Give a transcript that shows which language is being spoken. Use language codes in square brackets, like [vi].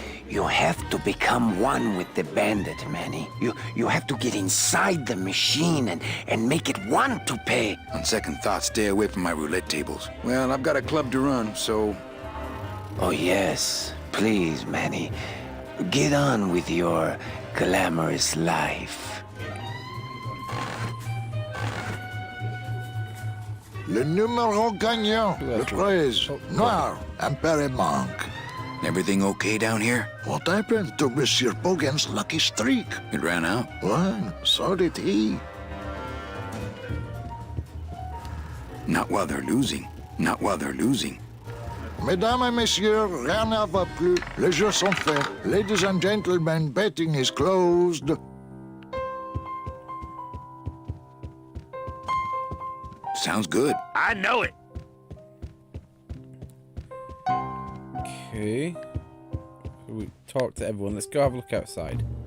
[en] You have to become one with the bandit, Manny. You have to get inside the machine and make it want to pay. On second thought, stay away from my roulette tables. Well, I've got a club to run, so... Oh, yes. Please, Manny. Get on with your glamorous life. [fr] Le numéro gagnant, le 13, Noir, Emperor Monk. [en] Everything okay down here? What happened to Monsieur Bogan's lucky streak? It ran out. Well, so did he. Not while they're losing. Not while they're losing. [fr] Mesdames et messieurs, rien ne va plus. Les jeux sont faits. [en] Ladies and gentlemen, betting is closed. Sounds good. I know it. Okay. So we talked to everyone. Let's go have a look outside.